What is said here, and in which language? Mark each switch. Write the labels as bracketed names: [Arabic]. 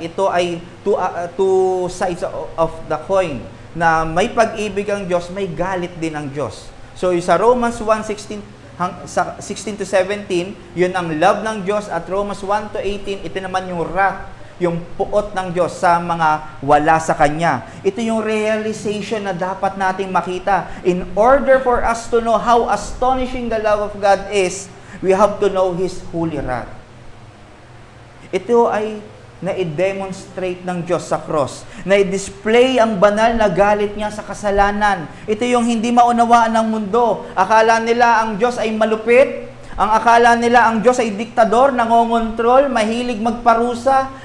[Filipino] Ito ay two sides of the coin na may pag-ibig ang Diyos, may galit din ang Diyos. So sa Romans 1:16 to 17, yun ang love ng Diyos, at Romans 1 to 18, ito naman yung wrath, yung puot ng Diyos sa mga wala sa Kanya. Ito yung realization na dapat nating makita. [English] In order for us to know how astonishing the love of God is, we have to know His holy wrath. [Filipino] Ito ay na-demonstrate ng Diyos sa cross. Na-display ang banal na galit niya sa kasalanan. Ito yung hindi maunawaan ng mundo. Akala nila ang Diyos ay malupit. Ang akala nila ang Diyos ay diktador, nangongontrol, mahilig magparusa.